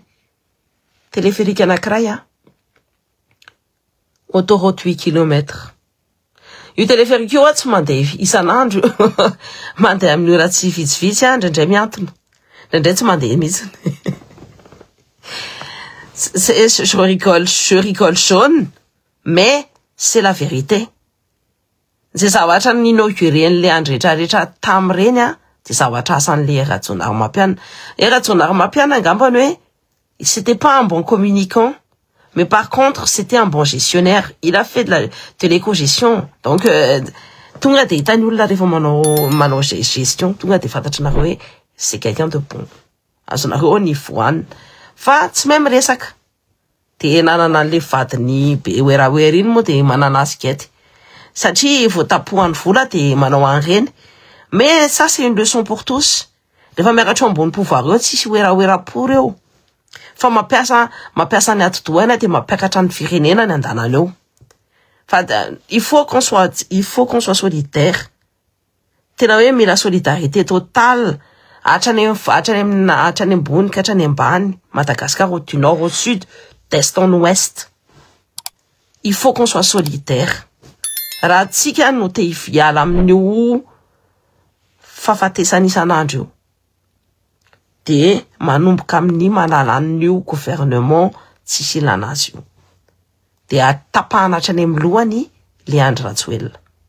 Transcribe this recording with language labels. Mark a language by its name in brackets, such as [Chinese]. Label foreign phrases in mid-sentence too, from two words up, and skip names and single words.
[Malagasy] Téléphérique anankiray autoroute 8 km. Io téléphérique io tsy mandeha isan'andro. Mandeha amin'ny ora tsy vitsivitsy ndraindray miantona. Ndraindray tsy mandeha mihitsy. [French] je rigole jaune, mais c'est la vérité. [Malagasy] Zay zavatra ninauguren'le andretraretra tamreny a de zavatra asan'le Eratsonarmapiana angambany hoe [French] c'était pas un bon communicant, mais par contre c'était un bon gestionnaire. Il a fait de l'éco-gestion. [Malagasy] Donc tonga de hitany olona rehefa manao gestion, tonga de fantatranareo hoe [French] c'est quelqu'un de bon. [Malagasy] Azonareo ny voanina fa tsy même resaka. De nanana an'le vadiny be oeraoera iny moa de manana azy gety. Satria voatapohany vola de manao an'ireny. [French] Mais ça c'est une leçon pour tous. [Malagasy] Rehefa miakatra eo ambony pouvoir eo tsisy oeraoera-po reo. Fa mampiasa ny atidohana de mampiakatra ny firenena ny andanany eo. [French] Fa il faut qu'on soit solidaire. [Malagasy] Tena hoe mila [French] solidarité totale. [Malagasy] Hatrany ambony ka hatrany ambany. [French] Madagascar au nord au sud, d'est en ouest. Il faut qu'on soit solidaire. [Malagasy] Raha tsika no te hiala amin'io fahafatesana isan'andro io de manomboka amin'ny malalan'io gouvernement tsisy ilana azy io. De atapahana hatrany amin'ny lohany Leandre Rajoelina.